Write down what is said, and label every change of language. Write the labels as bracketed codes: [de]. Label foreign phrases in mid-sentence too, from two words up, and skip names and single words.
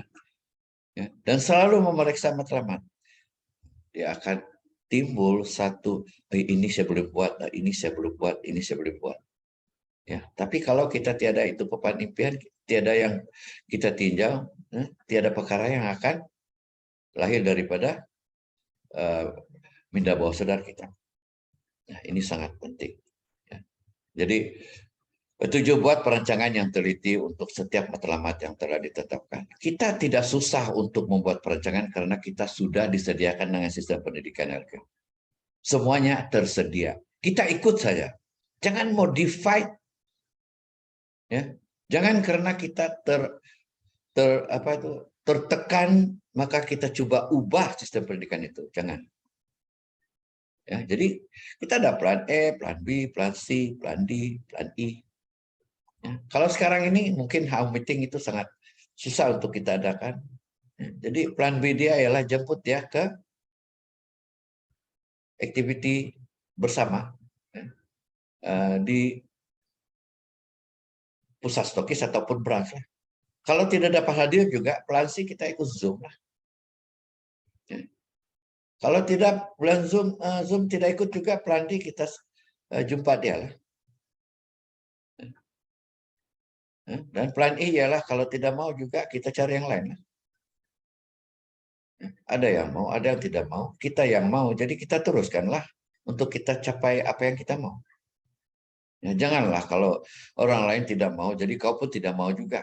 [ms] Ya, dan selalu memeriksa matlamat. Dia akan timbul satu, ini saya boleh buat, ini saya boleh buat, ini saya boleh buat. Ya, tapi kalau kita tiada itu papan impian, tiada yang kita tinjau, tiada perkara yang akan lahir daripada minda bawah sadar kita. Nah, ini sangat penting. Ya. Jadi, 7 buat perancangan yang teliti untuk setiap matlamat yang telah ditetapkan. Kita tidak susah untuk membuat perancangan karena kita sudah disediakan dengan sistem pendidikan LK. Semuanya tersedia. Kita ikut saja. Jangan modify. Ya. Jangan karena kita tertekan maka kita coba ubah sistem pendidikan itu. Jangan. Ya, jadi kita ada plan E, plan B, plan C, plan D, plan I. Ya, kalau sekarang ini mungkin [en] home meeting [ms] itu sangat susah untuk kita adakan. Ya, jadi plan B dia ialah jemput dia ke activity bersama, ya, di pusat stokis ataupun branch. Kalau tidak dapat hadir juga, plan C kita ikut Zoom lah. Ya. Kalau tidak plan Zoom tidak ikut juga, plan D kita jumpa dia lah. Dan plan I ialah kalau tidak mau juga kita cari yang lain. Ada yang mau, ada yang tidak mau. Kita yang mau, jadi kita teruskanlah untuk kita capai apa yang kita mau. Ya, janganlah kalau orang lain tidak mau, jadi kau pun tidak mau juga.